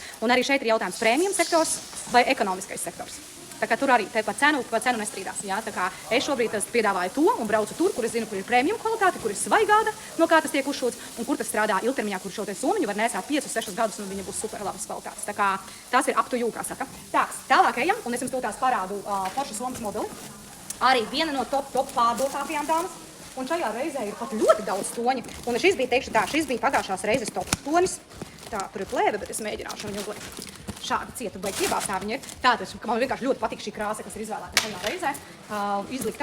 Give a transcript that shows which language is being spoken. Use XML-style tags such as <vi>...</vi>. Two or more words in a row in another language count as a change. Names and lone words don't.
<lv>Un arī šeit ir jautājums prēmijum sektors vai ekonomiskais sektors. Tā kā tur arī par cenu nestrīdās. Ja? Tā kā es šobrīd piedāvāju to un braucu tur, kur es zinu, kur ir prēmijum kvalitāte, kur ir svaigāda, no kā tas tiek uzšūts, un kur tas strādā ilgtermiņā, kur šo te somiņu var nesāt 5-6 gadus, un viņa būs super labas kvalitātes.</lv> <en>Tā kā tas ir up to you,</en> <lv>kā saka. Tālāk ejam, un es jums to tās parādu foršu somas modeli. Arī viena no top pārdotākajām dāmas. Un šajā reizē ir pat ļoti daudz toņi. Un šis bija, teikšu tā, šis bija pagājušās reizes top tonis. Tā, tur ir plēve, bet es mēģināšu viņu uzlikt. Šāda cieta baigi iebāstā viņa ir. Tātad, man vienkārši ļoti patīk šī krāsa, kas ir izvēlēta šajā reizē izlikta.</lv>